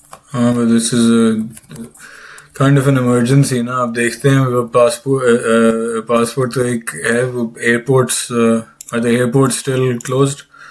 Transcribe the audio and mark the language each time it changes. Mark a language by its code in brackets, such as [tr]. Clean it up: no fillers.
[en] हाँ but this is a kind of an emergency ना. [hi] आप देखते हैं वो पासपोर्ट तो एक है. [en] वो airports, are the airports still closed?